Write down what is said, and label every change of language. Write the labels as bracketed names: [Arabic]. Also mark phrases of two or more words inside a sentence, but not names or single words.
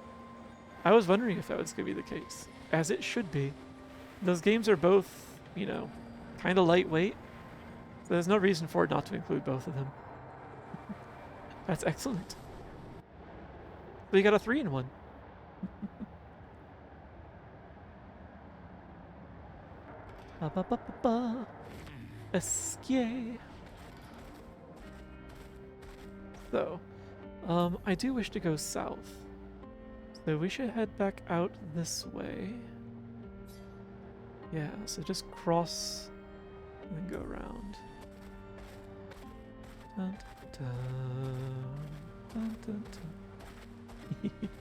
[English] I was wondering if that was going to be the case. As it should be. Those games are both, you know, kind of lightweight. So there's no reason for it not to include both of them. That's excellent. But you got a 3-in-1. Ba ba ba ba ba. Esquie. So, I do wish to go south. So we should head back out this way. Yeah, so just cross and then go around. Dun, dun, dun, dun, dun.